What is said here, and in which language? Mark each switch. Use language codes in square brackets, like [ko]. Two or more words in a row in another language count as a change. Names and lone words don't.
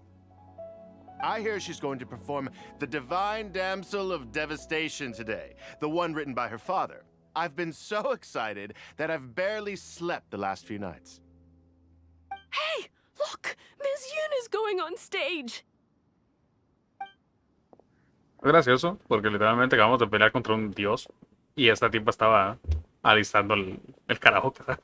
[en] I hear she's going to perform The Divine Damsel of Devastation today, the one written by her father. I've been so excited that I've barely slept the last few nights. Hey, look! Miss Yun is going on stage! [es] Es gracioso, porque literalmente acabamos de pelear contra un dios y esta tipa estaba alistando el karaoke.